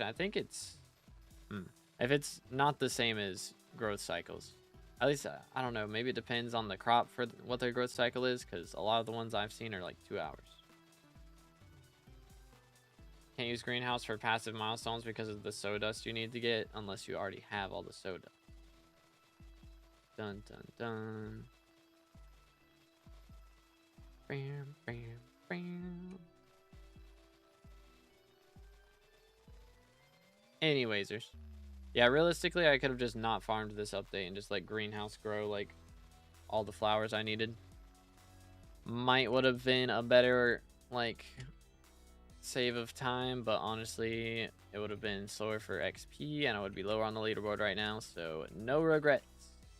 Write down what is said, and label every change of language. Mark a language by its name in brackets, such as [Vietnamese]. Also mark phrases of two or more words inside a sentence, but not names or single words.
[English] I think it's if it's not the same as growth cycles, at least I don't know, maybe it depends on the crop for what their growth cycle is, because a lot of the ones I've seen are like 2 hours. Can't use greenhouse for passive milestones because of the sawdust you need to get, unless you already have all the sawdust. Dun dun dun. Bam, bam, bam. Anywaysers. Yeah, realistically, I could have just not farmed this update and just let greenhouse grow like all the flowers I needed. Might would have been a better like save of time, but honestly, it would have been slower for XP and I would be lower on the leaderboard right now, so no regrets.